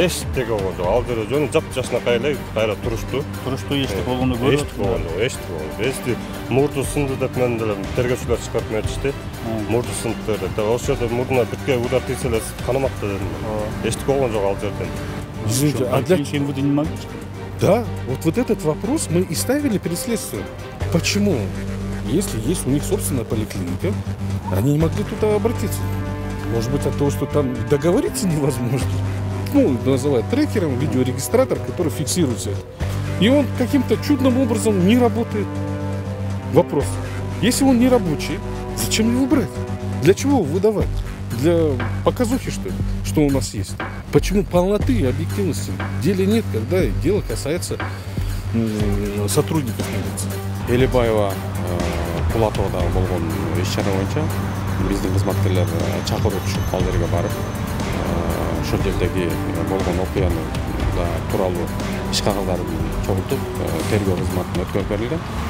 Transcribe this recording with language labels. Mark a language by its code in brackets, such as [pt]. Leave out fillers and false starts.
[ky] Эчтеке болгон жок. Ал жерде жөн жап-жашынакай эле кайра турушту. Туруштуу эчтеке болгону көрүп. Эчтеке болгон жок, эчтеке болгон жок. Эсти мурду сынды деп мен деле тергөөчүлөр чыгарып айтышты. Мурду сынды деп. Ошол жерде мурдуна бирке удар тийсе эле канамакта дедим. Эчтеке болгон жок ал жерден. [ru] Извините, а для Сен вы не могли? Да, вот этот вопрос мы и ставили перед следствием. Почему? Если есть у них собственная поликлиника, они не могли туда обратиться. Может быть, от того, что там договориться невозможно. Ну, называют трекером видеорегистратор, который фиксирует все. И он каким-то чудным образом не работает. Вопрос. Если он не рабочий, зачем его брать? Для чего его выдавать? Для показухи, что ли? Что у нас есть? Почему полноты и объективности в деле нет, когда дело касается сотрудников милиции? [ky] Элебаева Кулатовда болгон иш-чара боюнча биздин кызматкерлер чакыруу түшүп ал жерге барып, ошол жердеги болгон окуяны тууралуу иш кагылдарын чогултуп, тергөө кызматына өткөрүп берилген.